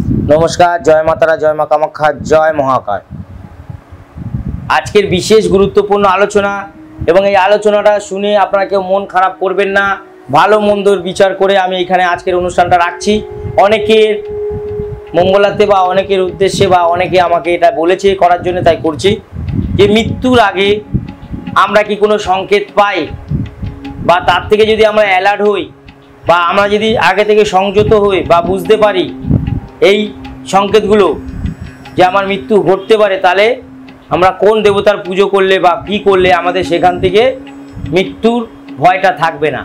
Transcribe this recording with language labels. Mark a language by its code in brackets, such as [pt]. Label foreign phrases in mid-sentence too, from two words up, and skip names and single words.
[bn] নমস্কার, জয় মা তারা, জয় মা কামাখ্যা, জয় মহাকাল। আজকের বিশেষ গুরুত্বপূর্ণ আলোচনা এবং এই আলোচনাটা শুনে আপনারা কেউ মন খারাপ করবেন না। ভালো মন্দর বিচার করে আমি এখানে আজকের অনুষ্ঠানটা রাখছি। অনেকের মঙ্গলাতে বা অনেকের উদ্দেশ্যে বা অনেকে আমাকে এটা বলেছে করার জন্য, তাই করছি। যে মৃত্যুর আগে আমরা কি কোনো সংকেত পাই, বা তার থেকে যদি আমরা অ্যালার্ট হই, বা আমরা যদি আগে থেকে সংযত হই বা বুঝতে পারি এই সংকেতগুলো যে আমার মৃত্যু ঘটতে পারে, তাহলে আমরা কোন দেবতার পুজো করলে বা কী করলে আমাদের সেখান থেকে মৃত্যুর ভয়টা থাকবে না।